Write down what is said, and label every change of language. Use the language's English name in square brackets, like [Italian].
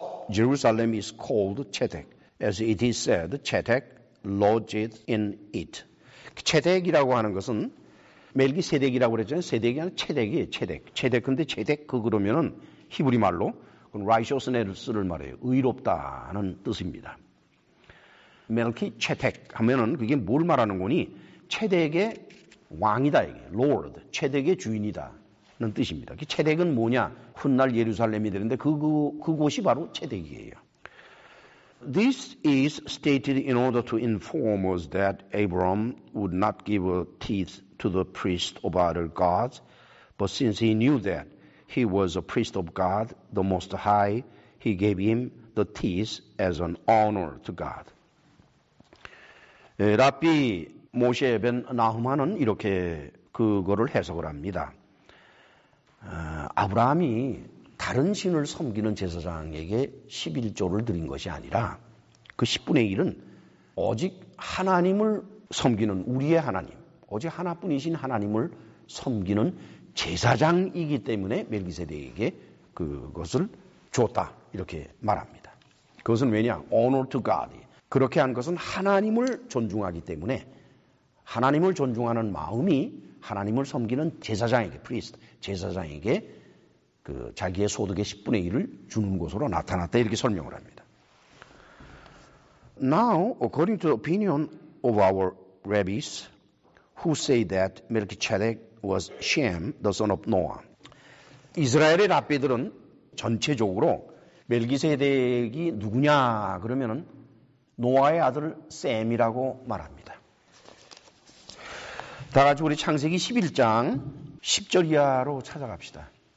[English] Jerusalem is called Chedek, as it is said, Chedek lodged in it. [Korean] 체덱이라고 하는 것은 멜기세덱이라고 그랬잖아요. 세덱이 아니라 체덱이에요. 체덱. 근데 체덱 그러면은 히브리 말로 righteousness를 말해요. 의롭다는 뜻입니다. 멜키체덱 하면은 그게 뭘 말하는 거니? 체덱의 왕이다 이게. Lord. 체덱의 주인이다는 뜻입니다. 체덱은 뭐냐? 훗날 예루살렘이 되는데 그곳이 바로 체덱이에요. [English] This is stated in order to inform us that Abraham would not give a tithe to the priest of other gods, but since he knew that he was a priest of God, the Most High, he gave him the tithe as an honor to God. [Korean] 랍비 모셰 벤 나흐만은 이렇게 그거를 해석을 합니다. 아브라함이 다른 신을 섬기는 제사장에게 11조를 드린 것이 아니라 그 10분의 1은 오직 하나님을 섬기는 우리의 하나님, 오직 하나뿐이신 하나님을 섬기는 제사장이기 때문에 멜기세덱에게 그것을 줬다 이렇게 말합니다. 그것은 왜냐? [English] Honor to God. [Korean] 그렇게 한 것은 하나님을 존중하기 때문에 하나님을 존중하는 마음이 하나님을 섬기는 제사장에게, priest, 제사장에게 그 자기의 소득의 10분의 1을 주는 것으로 나타났다 이렇게 설명을 합니다. [English] Now, according to the opinion of our rabbis, who say that Melchizedek was Shem, the son of Noah. [Korean] 이스라엘의 랍비들은 전체적으로 멜기세덱이 누구냐 그러면은 노아의 아들 셈이라고 말합니다. 다 같이 우리 창세기 11장 10절 이하로 찾아갑시다.